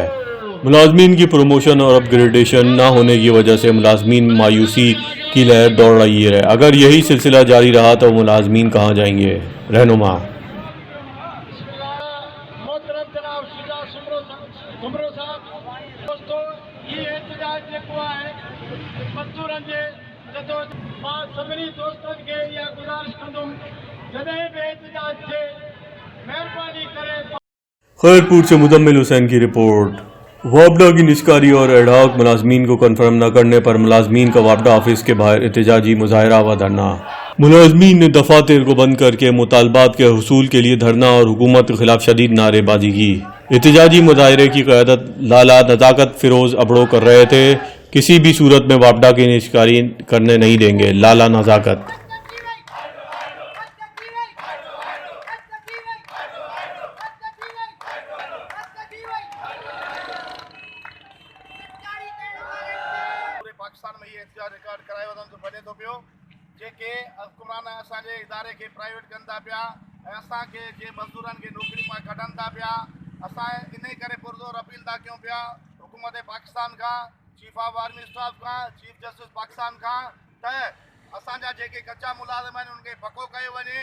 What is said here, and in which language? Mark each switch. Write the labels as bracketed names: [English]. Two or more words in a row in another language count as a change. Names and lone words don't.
[Urdu] ملازمین کی پروموشن اور اپ گریڈیشن نہ ہونے کی وجہ سے ملازمین مایوسی کی لہر دوڑ رہی ہے۔ اگر یہی سلسلہ جاری رہا تو ملازمین کہاں جائیں گے؟ رہنما محترم جناب شجاع سمرو صاحب، دوستو یہ احتجاج [Sindhi] جيڪو آهي مزدورن جي جدوجهد مان سڀني دوستن کي اها گذارش ڪندم جڏهن به احتجاج ٿئي مهرباني ڪري۔ [Urdu] خیرپور سے مدمل حسین کی رپورٹ۔ وابڈا کی نجکاری اور ایڈہاک ملازمین کو کنفرم نہ کرنے پر ملازمین کا وابڈا آفس کے باہر احتجاجی مظاہرہ و دھرنا۔ ملازمین نے دفاتر کو بند کر کے مطالبات کے حصول کے لیے دھرنا اور حکومت کے خلاف شدید نعرے بازی کی۔ احتجاجی مظاہرے کی قیادت لالا نزاکت فیروز ابڑو کر رہے تھے۔ کسی بھی صورت میں وابڈا کی نجکاری کرنے نہیں دیں گے، لالا نزاکت۔ [Sindhi] پاڪستان ۾ هي احتجاج رڪارڊ ڪرايو وڃڻ جو بڻجي ٿو پيو، جيڪي حڪمران اسان جي اداري کي پرائيويٽ ڪن ٿا پيا ۽ اسان کي جي مزدورن کي نوڪري مان ڪڍن ٿا پيا ऐं असांखे जे मज़दूरनि खे नौकरी मां कढनि था पिया। اسان ان ڪري پرزور اپيل ٿا ڪيون پيا حڪومت پاڪستان کان, [English] Chief of Army Staff [Sindhi] کان, [English] Chief Justice [Sindhi] پاڪستان کان ته اسان جا جيڪي ڪچا ملازم آهن انهن کي پڪو ڪيو وڃي.